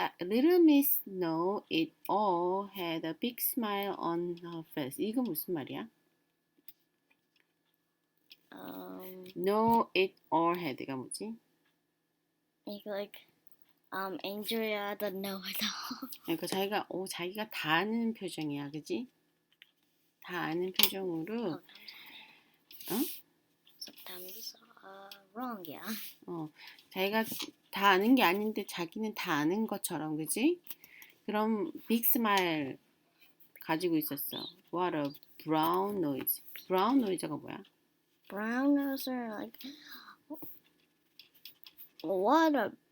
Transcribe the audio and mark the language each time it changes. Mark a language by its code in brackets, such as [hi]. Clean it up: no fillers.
[en] Little Miss Know-It-all had a big smile on her face. [ko] 이거 무슨 말이야? [en] Know-It-all had [ko] 가 뭐지? 이거 [en] like Andrea the know-it-all. [ko] 그러니까 자기가 다 아는 표정이야, 그지? 다 아는 표정으로. [en] Sometimes wrong, yeah. [ko] 자기가 다 아는 게 아닌데 자기는 다 아는 것처럼, 그지? 그럼 빅 스마일 가지고 있었어. [en] What a brown noise. brown noise [ko] 가 뭐야? [en] Brown nose are like what a